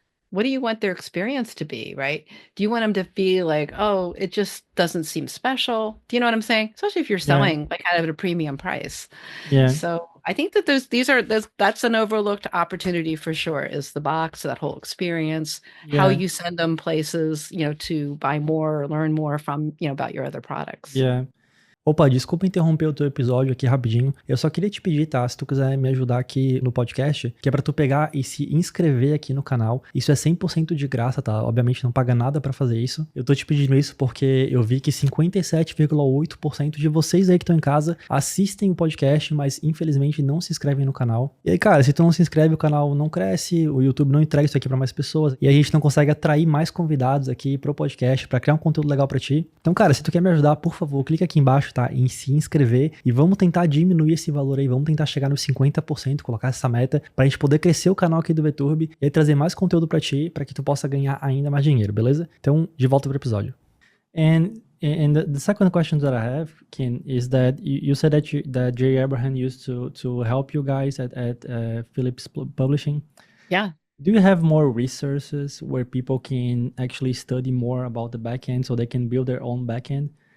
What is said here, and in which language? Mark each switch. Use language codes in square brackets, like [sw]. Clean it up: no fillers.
[en] What do you want their experience to be, right? Do you want them to be like, oh, it just doesn't seem special? Do you know what I'm saying? Especially if you're Yeah. selling like at a premium price. Yeah. So I think that that's an overlooked opportunity for sure, is the box, that whole experience, how Yeah. you send them places, to buy more or learn more from, about your other products. Yeah. [pt] Opa, desculpa interromper o teu episódio aqui rapidinho. Eu só queria te pedir, tá? Se tu quiser me ajudar aqui no podcast, que é pra tu pegar e se inscrever aqui no canal. Isso é 100% de graça, tá? Obviamente não paga nada pra fazer isso. Eu tô te pedindo isso porque eu vi que 57,8% de vocês aí que estão em casa assistem o podcast, mas infelizmente não se inscrevem no canal. E aí, cara, se tu não se inscreve, o canal não cresce, o YouTube não entrega isso aqui pra mais pessoas, e a gente não consegue atrair mais convidados aqui pro podcast pra criar um conteúdo legal pra ti. Então, cara, se tu quer me ajudar, por favor, clica aqui embaixo, tá? Em se inscrever, e vamos tentar diminuir esse valor aí, vamos tentar chegar nos 50%, colocar essa meta pra gente poder crescer o canal aqui do VTurb e aí trazer mais conteúdo pra ti, pra que tu possa ganhar ainda mais dinheiro, beleza? Então, de volta pro episódio. [en] And the second question that I have, Kim, is that you said that Jay Abraham used to help you guys at Phillips Publishing. Yeah. Do you have more resources where people can actually study more about the backend so they can build their own backend?